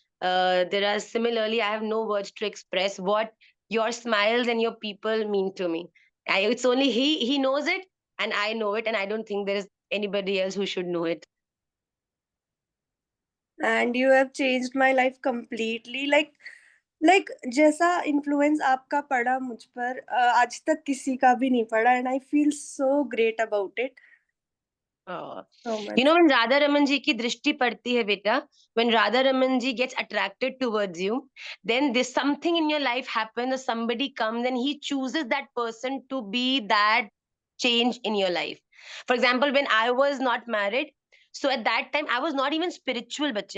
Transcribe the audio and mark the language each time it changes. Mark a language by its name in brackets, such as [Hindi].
[English] There are similarly, I have no words to express what your smiles and your people mean to me. It's only he knows it, and I know it, and I don't think there is anybody else who should know it. and you have changed my life completely. Like [Hindi] जैसा influence आपका पड़ा मुझ पर आज तक किसी का भी नहीं पड़ा, [English] and I feel so great about it. Oh. So much. When Radha Raman ji [Hindi] ki drishti padti hai, beta, [English] when Radha Raman ji gets attracted towards you, then there's something in your life happens, or somebody comes and he chooses that person to be that change in your life. For example, when I was not married, so at that time I was not even spiritual, bache.